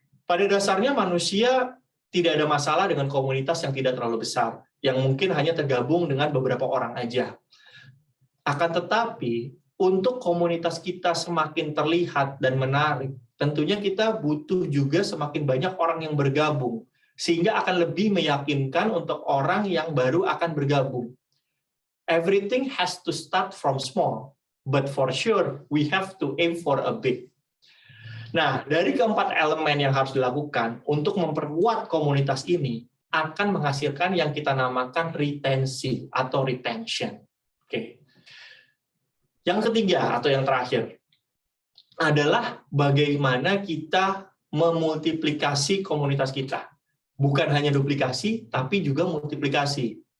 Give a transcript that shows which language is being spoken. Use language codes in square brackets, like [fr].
[id] Pada dasarnya manusia tidak ada masalah dengan komunitas yang tidak terlalu besar, yang mungkin hanya tergabung dengan beberapa orang aja. Akan tetapi, untuk komunitas kita semakin terlihat dan menarik, tentunya kita butuh juga semakin banyak orang yang bergabung, sehingga akan lebih meyakinkan untuk orang yang baru akan bergabung. [en] Everything has to start from small, but for sure we have to aim for a big. [id] Nah, dari keempat elemen yang harus dilakukan untuk memperkuat komunitas ini akan menghasilkan yang kita namakan retensi atau retention. Oke. Yang ketiga atau yang terakhir adalah bagaimana kita memultiplikasi komunitas kita. Bukan hanya duplikasi, tapi juga multiplikasi.